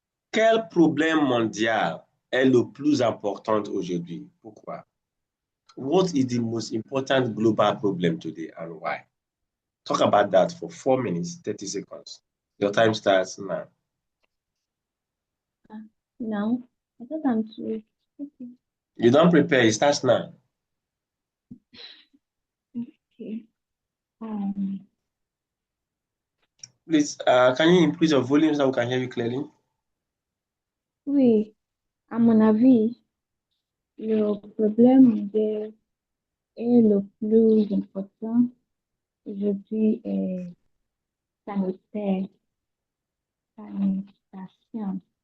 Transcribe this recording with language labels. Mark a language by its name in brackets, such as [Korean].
[French] Quel problème mondial est le plus important aujourd'hui? Pourquoi? [English] What is the most important global problem today and why? Talk about that for 4 minutes, 30 seconds. Your time starts now. No, I thought I'm too. Okay. You don't prepare, it starts now. Okay. Please, can you increase your volume so we can hear you clearly? [French] Oui, à mon avis, le problème est le plus important aujourd'hui est sanitaire, sanitation.